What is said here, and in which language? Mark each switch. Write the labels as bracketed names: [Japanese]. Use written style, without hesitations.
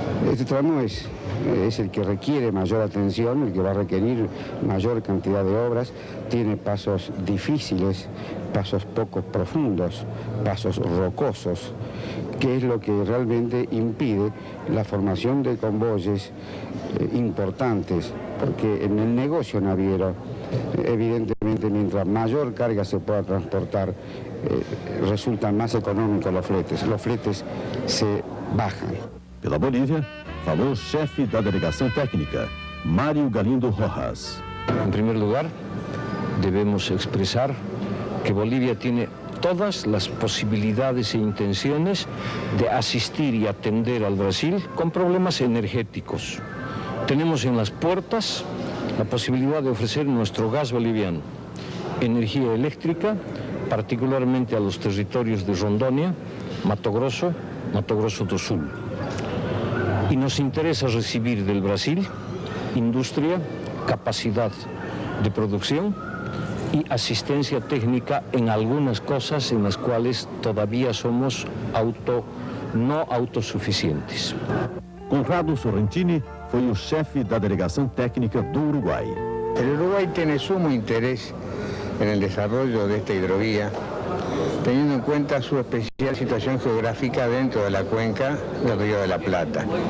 [Spanish] Este tramo es el que requiere mayor atención, el que va a requerir mayor cantidad de obras, tiene pasos difíciles, pasos poco profundos, pasos rocosos, que es lo que realmente impide la formación de convoyes importantes, porque en el negocio naviero, evidentemente, mientras mayor carga se pueda transportar, resultan más económicos los fletes se bajan. [Portuguese] Pela Bolívia, falou o chefe da delegação técnica, Mário Galindo Rojas. [Spanish] En primer lugar, debemos expresar que Bolivia tiene todas las posibilidades e intenciones de asistir y atender al Brasil con problemas energéticos. Tenemos en las puertas la posibilidad de ofrecer nuestro gas boliviano, energía eléctrica, particularmente a los territorios de Rondônia, Mato Grosso do Sul. Y nos interesa recibir del Brasil industria, capacidad de producción y asistencia técnica en algunas cosas en las cuales todavía somos no autosuficientes. [Portuguese] Conrado Sorrentini foi o chefe da delegação técnica do Uruguai. [Spanish] El Uruguay tiene sumo interés en el desarrollo de esta hidrovía, teniendo en cuenta su especial situación geográfica dentro de la cuenca del Río de la Plata.